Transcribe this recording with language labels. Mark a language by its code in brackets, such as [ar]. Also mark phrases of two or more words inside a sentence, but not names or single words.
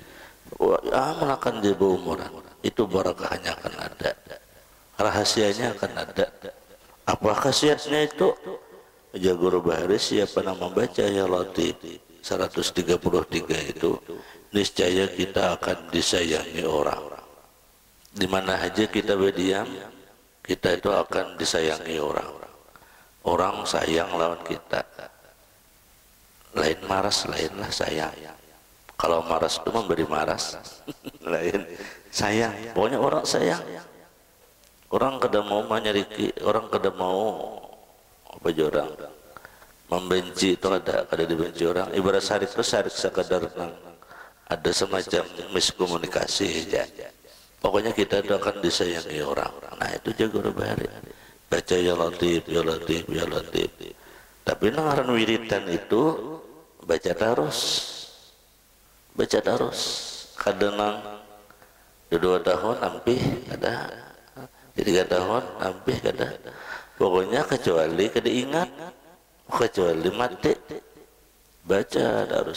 [bjn] Amalkan di umuran itu barakahnya akan ada, rahasianya akan ada. Apa khasiatnya itu? Guru Baharis siapa nama baca [ar] ya Latif [bjn] 133 itu niscaya kita akan disayangi orang. Di mana aja kita berdiam, kita itu akan disayangi orang. Orang sayang lawan kita. Lain maras, lainlah sayang. Kalau maras itu memberi maras, lain sayang. Pokoknya orang sayang. Orang kada mau menyeriki, orang kada mau apa orang membenci itu kada dibenci orang. Ibarat sarik itu sarik sekadar ada semacam miskomunikasi aja. Pokoknya kita itu akan disayangi orang. Nah itu jago bahari. Baca [ar] ya Latif, ya Latif, ya Latif. [bjn] Tapi ngaran wiridan itu baca terus, baca terus. Kadang 2 tahun hampir ada, 3 tahun hampir ada. Pokoknya kecuali kada ingat, kecuali mati baca terus.